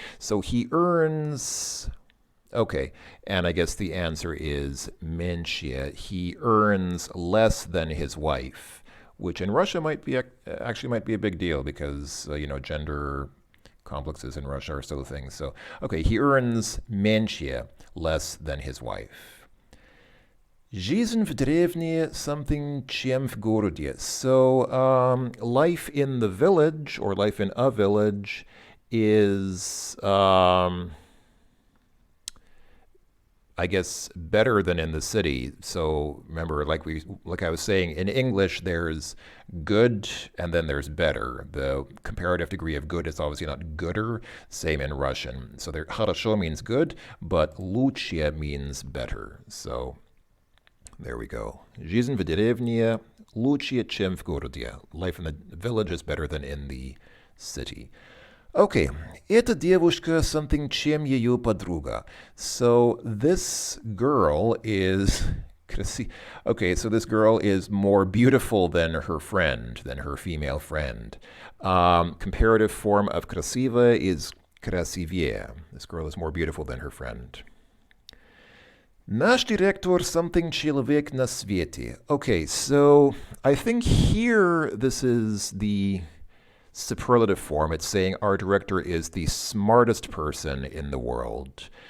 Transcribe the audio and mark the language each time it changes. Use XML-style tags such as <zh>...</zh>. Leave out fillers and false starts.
<en>So he earns. Okay, and I guess the answer is меньше. He earns less than his wife, which in Russia might be a big deal because gender complexes in Russia are still a thing. So okay, he earns меньше, less than his wife.</en> <ru>Жизнь в деревне something чем в городе.</ru> <en>So life in the village or life in a village is I guess better than in the city. So remember, like I was saying, in English there's good and then there's better. The comparative degree of good is obviously not gooder. Same in Russian. So there, хорошо means good, but лучше means better. So there we go.</en> <ru>Жизнь в деревне лучше, чем в городе.</ru> <en>Life in the village is better than in the city. Okay,</en> <ru>Эта девушка something, чем ее подруга.</ru> <en>So this girl is okay, so this girl is more beautiful than her friend, than her female friend. Comparative form of красива is красивее. This girl is more beautiful than her friend.</en> <ru>Наш директор something человек на свете.</ru> <en>Okay, so I think here this is the superlative form. It's saying our director is the smartest person in the world.</en>